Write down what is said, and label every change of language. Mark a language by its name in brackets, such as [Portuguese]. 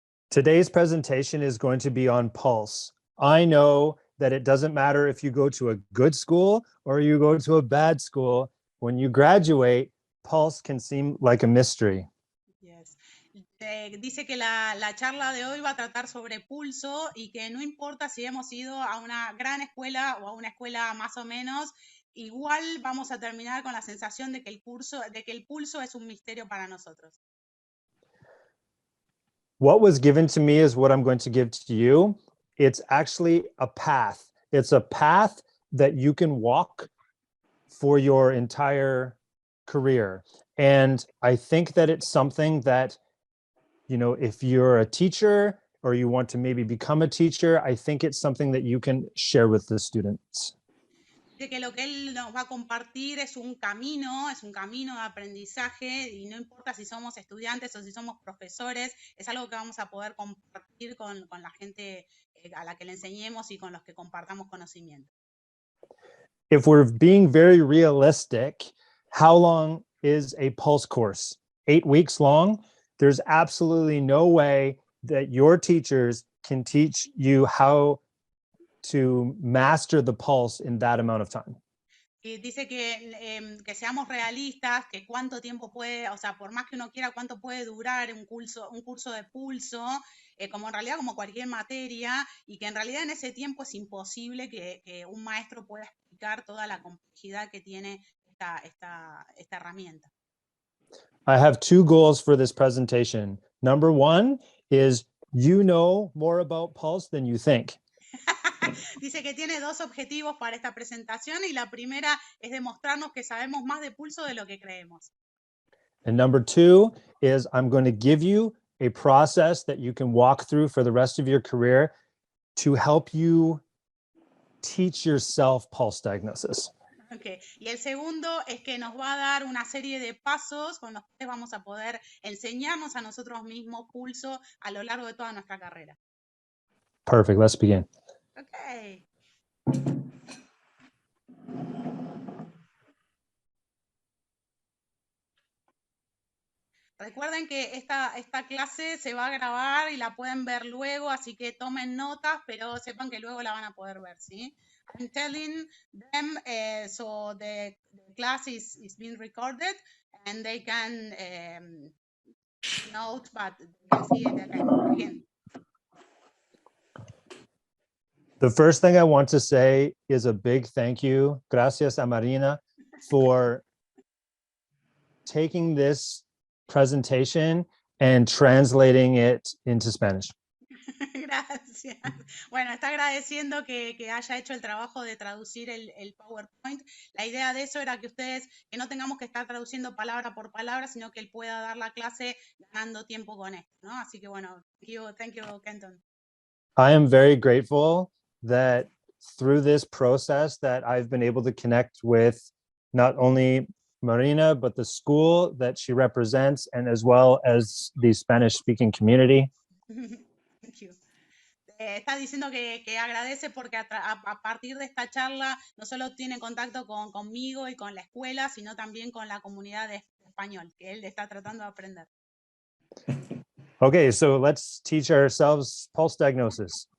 [English] Today's presentation is going to be on pulse. I know that it doesn't matter if you go to a good school or you go to a bad school. When you graduate, pulse can seem like a mystery. Yes. [Spanish] Dice que la charla de hoy va a tratar sobre pulso y que no importa si hemos ido a una gran escuela o a una escuela más o menos, igual vamos a terminar con la sensación de que el pulso es un misterio para nosotros. [English] What was given to me is what I'm going to give to you. It's actually a path. It's a path that you can walk for your entire career. And I think that it's something that, you know, if you're a teacher or you want to maybe become a teacher, I think it's something that you can share with the students. [Spanish] Dice que lo que él nos va a compartir es un camino de aprendizaje y no importa si somos estudiantes o si somos profesores, es algo que vamos a poder compartir con la gente a la que le enseñemos y con los que compartamos conocimiento. [English] If we're being very realistic, how long is a pulse course? 8 weeks long? There's absolutely no way that your teachers can teach you how to master the pulse in that amount of time. [Spanish] Y dice que seamos realistas, que cuánto tiempo puede, o sea, por más que uno quiera, cuánto puede durar un curso de pulso, como en realidad como cualquier materia, y que en realidad en ese tiempo es imposible que un maestro pueda explicar toda la complejidad que tiene esta herramienta. [English] I have 2 goals for this presentation. Number 1 is you know more about pulse than you think. [Spanish] Dice que tiene 2 objetivos para esta presentación y la primera es demostrarnos que sabemos más de pulso de lo que creemos. [English] And number 2 is I'm going to give you a process that you can walk through for the rest of your career to help you teach yourself pulse diagnosis. Okay. [Spanish] Y el segundo es que nos va a dar una serie de pasos con los que vamos a poder enseñarnos a nosotros mismos pulso a lo largo de toda nuestra carrera. [English] Perfect. Let's begin. Okay. [Spanish] Recuerden que esta clase se va a grabar y la pueden ver luego, así que tomen notas, pero sepan que luego la van a poder ver, ¿sí? [English] I'm telling them, so the class is being recorded and they can note, but they can see it again. The first thing I want to say is a big thank you. [Spanish] Gracias a [English] Marina for taking this presentation and translating it into Spanish. [Spanish] Gracias. Bueno, está agradeciendo que haya hecho el trabajo de traducir el PowerPoint. La idea de eso era que ustedes, que no tengamos que estar traduciendo palabra por palabra, sino que él pueda dar la clase ganando tiempo con esto, ¿no? Así que bueno, [English] thank you, [Spanish] Kenton. [English] I am very grateful that through this process that I've been able to connect with not only Marina, but the school that she represents, and as well as the Spanish-speaking community. Thank you. [Spanish] Está diciendo que agradece porque a partir de esta charla no solo tiene contacto conmigo y con la escuela, sino también con la comunidad de español, que él está tratando de aprender. [English] Okay, so let's teach ourselves pulse diagnosis.